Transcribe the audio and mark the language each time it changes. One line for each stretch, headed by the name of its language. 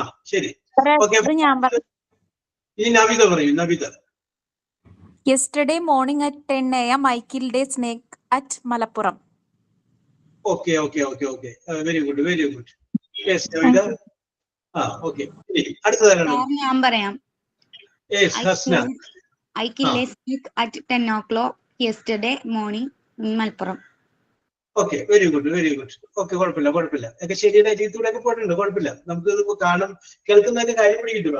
Malayalam: ശരി. Okay. ഇനി നബിത പറയൂ.
English: Yesterday morning at 10 a.m. I killed a snake at Malappuram. Okay. Very good, very good. Yes, Kavita. Okay.
Malayalam: അടുത്തതാരാണ്? Sir, ഞാൻ പറയാം.
English: Yes, Hasna. I killed a snake at 10 o'clock yesterday morning in Malappuram. Okay, very good.
Malayalam: Okay, കുഴപ്പമില്ല. ഒക്കെ ശരിയുടെ അരിയത്തൂടെ ഒക്കെ പോയിട്ടുണ്ട്, കുഴപ്പമില്ല. നമുക്ക് ഇത് കാണും കേൾക്കുന്നതിന്റെ കാര്യം പിടിക്കിട്ടു.